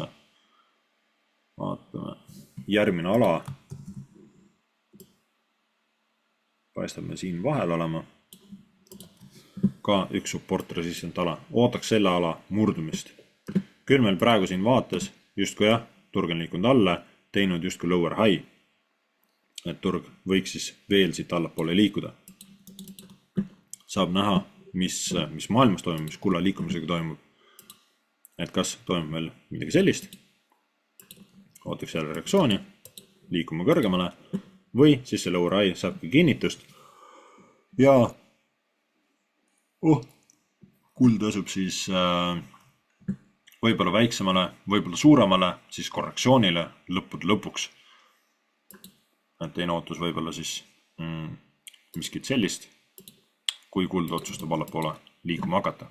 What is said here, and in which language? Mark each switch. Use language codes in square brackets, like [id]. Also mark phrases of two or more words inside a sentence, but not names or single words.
[et] Vaatame, järgmine ala paistab me siin vahel olema. Ka üks [en] support resistant [et] ala. Ootaks selle ala murdumist. Küll meil praegu siin vaates justkui jah, turg on liikunud alla, teinud justkui [en] lower high. [et] Et turg võiks siis veel siit allapoole liikuda. Saab näha, mis maailmas toimub, mis kulla liikumisega toimub. Et kas toimub meil midagi sellist. Ootaks jälle reaktsiooni, liikuma kõrgemale või siis see [en] lower high [et] saabki kinnitust ja kuld asub siis võib-olla väiksemale, võib-olla suuremale, siis korrektsioonile lõppude lõpuks. Et teine ootus võib-olla siis miskit sellist, kui kuld otsustab allapoole liikuma hakata.